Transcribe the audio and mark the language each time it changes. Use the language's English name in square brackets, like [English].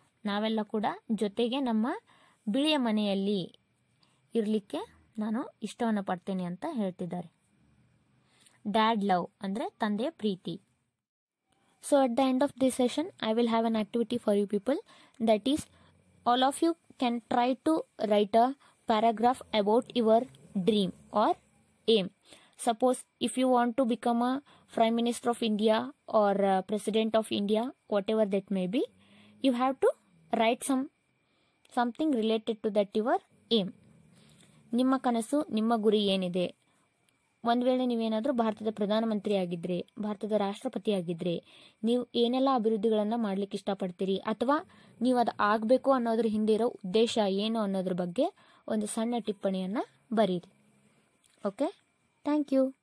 [Kannada] ನಾವೆಲ್ಲ ಕೂಡ ಜೊತೆಗೆ ನಮ್ಮ ಬಿಳಿಯ ಮನೆಯಲ್ಲಿ ಇರಲಿಕ್ಕೆ ನಾನು ಇಷ್ಟವನ್ನು ಪಡ್ತೇನೆ ಅಂತ ಹೇಳ್ತಿದ್ದಾರೆ. [English] dad love [Kannada] ಅಂದರೆ ತಂದೆಯ ಪ್ರೀತಿ. [English] So at the end of this session I will have an activity for you people. That is, all of you can try to write a paragraph about your dream or aim. Suppose if you want to become a Prime Minister of India or President of India, whatever that may be, you have to write something related to that your aim. [Kannada] ನಿಮ್ಮ ಕನಸು, ನಿಮ್ಮ ಗುರಿ ಏನಿದೆ? ಒಂದು ವೇಳೆ ನೀವೇನಾದರೂ ಭಾರತದ ಪ್ರಧಾನಮಂತ್ರಿ ಆಗಿದ್ರೆ, ಭಾರತದ ರಾಷ್ಟ್ರಪತಿ ಆಗಿದ್ರೆ, ನೀವು ಏನೆಲ್ಲ ಅಭಿವೃದ್ಧಿಗಳನ್ನು ಮಾಡ್ಲಿಕ್ಕೆ ಇಷ್ಟಪಡ್ತೀರಿ, ಅಥವಾ ನೀವು ಅದು ಆಗಬೇಕು ಅನ್ನೋದ್ರ ಹಿಂದೆ ಇರೋ ಉದ್ದೇಶ ಏನು ಅನ್ನೋದ್ರ ಬಗ್ಗೆ ಒಂದು ಸಣ್ಣ ಟಿಪ್ಪಣಿಯನ್ನು ಬರೀರಿ. [English] Okay, thank you.